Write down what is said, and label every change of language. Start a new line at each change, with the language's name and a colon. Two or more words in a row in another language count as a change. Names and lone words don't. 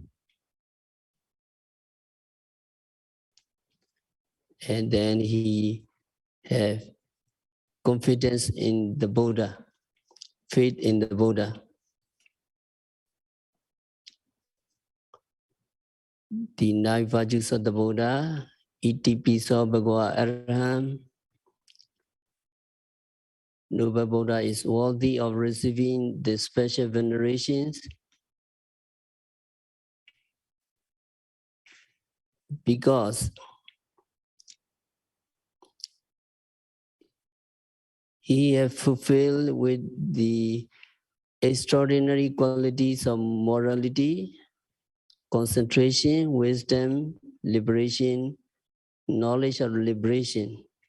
English: And then he have confidence in the Buddha, faith in the Buddha. The 9 virtues of the Buddha,
Pali: iti piso bhagava araham.
English: Noble Buddha is worthy of receiving the special venerations because he has fulfilled with the extraordinary qualities of morality, concentration, wisdom, liberation, knowledge of liberation.